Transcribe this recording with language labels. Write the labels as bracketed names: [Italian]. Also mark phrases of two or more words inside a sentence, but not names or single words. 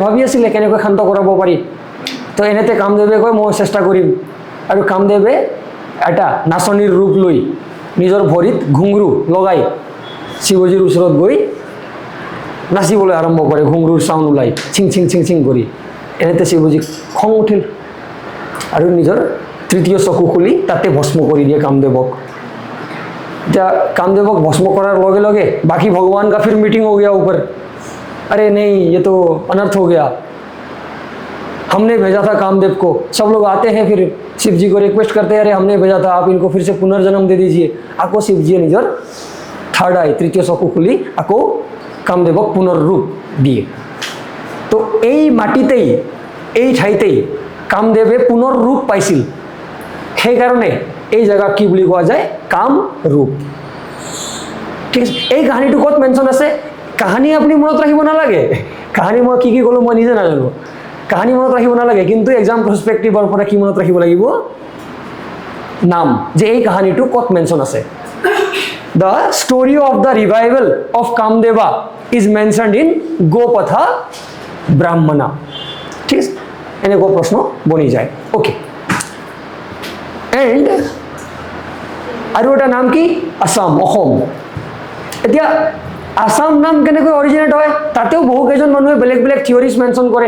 [Assamese] ভাবি আছিলে কেনেকৈ শান্ত কৰাব পাৰি তো এনেতে কামদেৱে কয় মই চেষ্টা কৰিম আৰু কামদেৱে এটা নাচনীৰ ৰূপ লৈ নিজৰ ভৰিত ঘুংৰু লগাই শিৱজীৰ ওচৰত গৈ নাচিবলৈ আৰম্ভ কৰে ঘুংৰুৰ চাউণ্ড ওলাই চিং চিং চিং চিং কৰি এনেতে শিৱজীক খং উঠিল আৰু নিজৰ তৃতীয় চকু খুলি তাতে ভস্ম কৰি দিয়ে কামদেৱক এতিয়া কামদেৱক ভস্ম কৰাৰ লগে লগে বাকী ভগৱান [Hindi] का फिर मीटिंग हो गया ऊपर अरे नहीं ये तो अनर्थ हो गया हमने भेजा था कामदेव को सब लोग आते हैं फिर शिव जी को रिक्वेस्ट करते हैं अरे हमने भेजा था आप इनको फिर से पुनर्जन्म दे दीजिए [Assamese] আকৌ শিৱজীয়ে নিজৰ থাৰ্ড আই তৃতীয় চকু খুলি আকৌ কামদেৱক পুনৰ ৰূপ দিয়ে তো এই মাটিতেই এই ঠাইতেই কামদেৱে পুনৰ ৰূপ পাইছিল সেইকাৰণে এই জায়গা কি বুলি কোৱা যায় কাম ৰূপ ঠিক আছে এই কাহিনীটো ক'ত মেনশ্যন আছে কাহিনী আপুনি মনত ৰাখিব নালাগে কাহিনী মই কি ক'লো মই নিজে নাজানো কাহিনী মনত ৰাখিব নালাগে কিন্তু [English] exam perspective [Assamese] পৰা কি মনত ৰাখিব লাগিব নাম যে এই কাহিনীটো ক'ত মেনশ্যন আছে [English] the story of the revival of Kamdeva is mentioned in Gopatha Brahmana. [Assamese] ঠিক আছে, এনেকুৱা প্ৰশ্ন বনি যায়। [English] okay, and [Assamese] আৰু এটা নাম কি আসাম, অসম। এতিয়া আসাম নাম কেনেকৈ অৰিজিনেট হয়, তাতেও বহু কেইজন মানুহে বেলেগ বেলেগ থিয়ৰিজ মেনশ্যন কৰে।